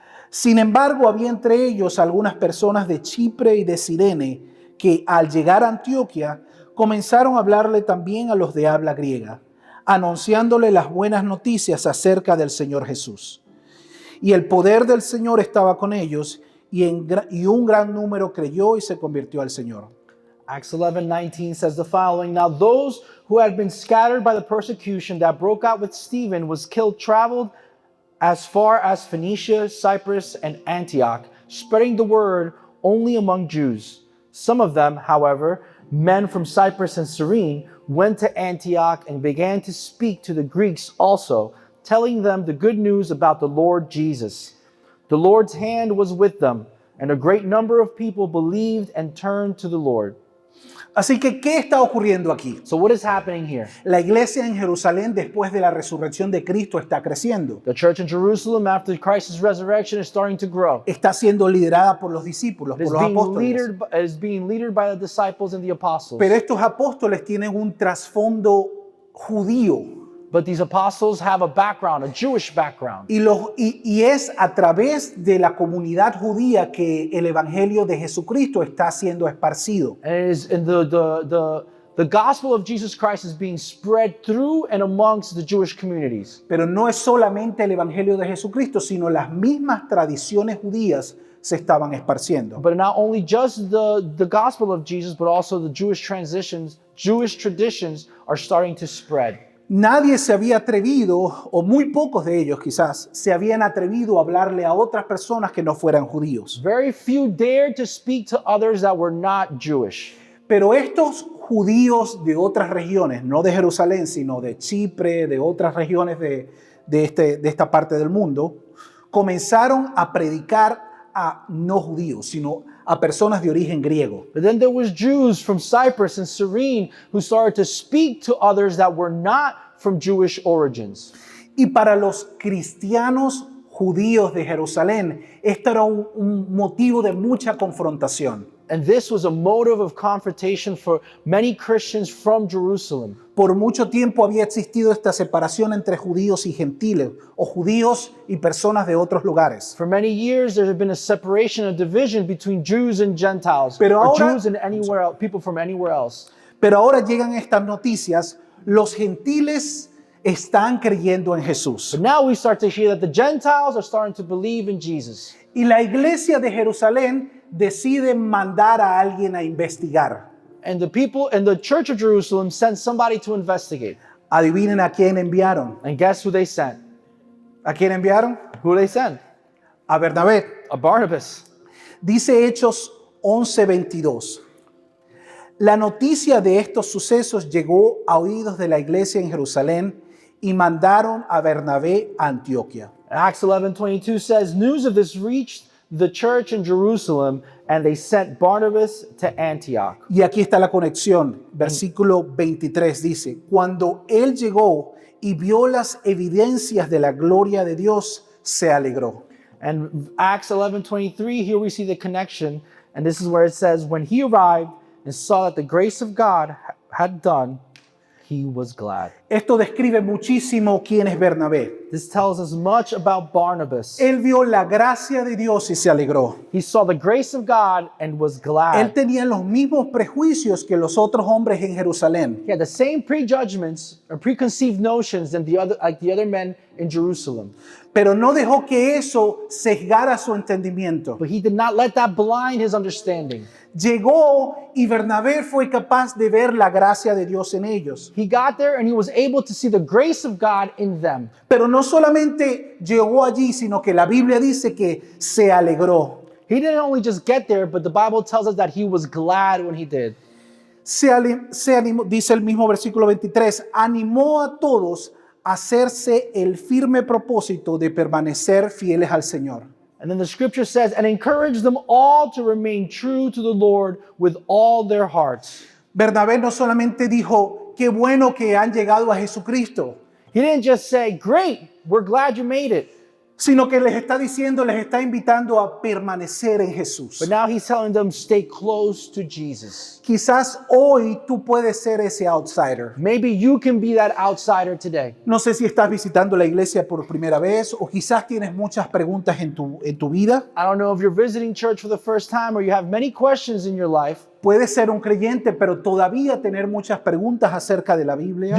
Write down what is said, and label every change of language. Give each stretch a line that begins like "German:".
Spanish: Sin embargo, había entre ellos algunas personas de Chipre y de Cirene que al llegar a Antioquia comenzaron a hablarle también a los de habla griega, anunciándole las buenas noticias acerca del Señor Jesús. Y el poder del Señor estaba con ellos, y un gran número creyó y se convirtió al Señor.
English: Acts 11:19 says the following. Now those who had been scattered by the persecution that broke out with Stephen was killed traveled as far as Phoenicia, Cyprus, and Antioch, spreading the word only among Jews. Some of them, however, men from Cyprus and Cyrene, went to Antioch and began to speak to the Greeks also, telling them the good news about the Lord Jesus. The Lord's hand was with them, and a great number of people believed and turned to the Lord.
Spanish: Así que, ¿qué está ocurriendo aquí?
English: So what is happening here?
Spanish: La iglesia en Jerusalén después de la resurrección de Cristo está creciendo.
English: The church in Jerusalem after Christ's resurrection is starting to grow.
Spanish: Está siendo liderada por los discípulos,
English: It
Spanish: por los apóstoles.
English: is being led by the disciples and the apostles.
Spanish: Pero estos apóstoles tienen un trasfondo judío.
English: But these apostles have a background, a Jewish background.
Spanish: Y es a través de la comunidad judía que el evangelio de Jesucristo está siendo esparcido.
English: And it is in the the gospel of Jesus Christ is being spread through and amongst the Jewish communities.
Spanish: Pero no es solamente el evangelio de Jesucristo, sino las mismas tradiciones judías se estaban esparciendo.
English: But not only just the gospel of Jesus, but also the Jewish traditions are starting to spread.
Spanish: Nadie se había atrevido, o muy pocos de ellos quizás, se habían atrevido a hablarle a otras personas que no fueran judíos.
English: Very few dared to speak to others that were not Jewish.
Spanish: Pero estos judíos de otras regiones, no de Jerusalén, sino de Chipre, de otras regiones de esta parte del mundo, comenzaron a predicar a no judíos, sino a personas de origen griego.
English: But then there was Jews from Cyprus and Cyrene who started to speak to others that were not from Jewish origins.
Spanish: Y para los cristianos judíos de Jerusalén, esto era un motivo de mucha confrontación.
English: And this was a motive of confrontation for many Christians from Jerusalem.
Spanish: Por mucho tiempo había existido esta separación entre judíos y gentiles, o judíos y personas de otros lugares.
English: For many years, there had been a separation, a division between Jews and Gentiles,
Spanish: Pero
English: or
Spanish: ahora-
English: Jews and anywhere else, people from anywhere else.
Spanish: Pero ahora llegan estas noticias, los gentiles están creyendo en Jesús.
English: But now we start to hear that the Gentiles are starting to believe in Jesus.
Spanish: Y la iglesia de Jerusalén decide mandar a alguien a investigar.
English: And the people in the church of Jerusalem sent somebody to investigate.
Spanish: Adivinen a quién enviaron.
English: And guess who they sent?
Spanish: ¿A quién enviaron?
English: Who they sent?
Spanish: A Bernabé.
English: A Barnabas.
Spanish: Dice Hechos 11:22. La noticia de estos sucesos llegó a oídos de la iglesia en Jerusalén y mandaron a Bernabé a Antioquia.
English: Acts 11:22 says, news of this reached the church in Jerusalem, and they sent Barnabas to Antioch.
Spanish: Y aquí está la conexión. Versículo 23 dice, cuando él llegó y vio las evidencias de la gloria de Dios, se alegró.
English: And Acts 11:23, here we see the connection. And this is where it says, when he arrived and saw that the grace of God had done, he was glad.
Spanish: Esto describe muchísimo quién es Bernabé.
English: This tells us much about Barnabas.
Spanish: Él vio la gracia de Dios y se alegró.
English: He saw the grace of God and was
Spanish: Él
English: glad.
Spanish: tenía los mismos prejuicios que los otros hombres en Jerusalén.
English: He had the same prejudgments or preconceived notions than the other men in Jerusalem.
Spanish: Pero no dejó que eso sesgara su entendimiento.
English: But he did not let that blind his understanding.
Spanish: Llegó y Bernabé fue capaz de ver la gracia de Dios en ellos.
English: He got there and he was able to see the grace of God in them.
Spanish: Pero no solamente llegó allí, sino que la Biblia dice que se alegró.
English: He didn't only just get there, but the Bible tells us that he was glad when he did.
Spanish: Se animó, dice el mismo versículo 23, animó a todos a hacerse el firme propósito de permanecer fieles al Señor.
English: And then the scripture says, and encouraged them all to remain true to the Lord with all their hearts.
Spanish: Bernabé no solamente dijo, qué bueno que han llegado a Jesucristo,
English: He didn't just say, great, we're glad you made it.
Spanish: sino que les está diciendo, les está invitando a permanecer en Jesús.
English: But now he's telling them, stay close to Jesus.
Spanish: Quizás hoy tú puedes ser ese outsider.
English: Maybe you can be that outsider today.
Spanish: No sé si estás visitando la iglesia por primera vez o quizás tienes muchas preguntas en tu vida.
English: I don't know if you're visiting church for the first time or you have many questions in your life.
Spanish: Puedes ser un creyente, pero todavía tener muchas preguntas acerca de la Biblia.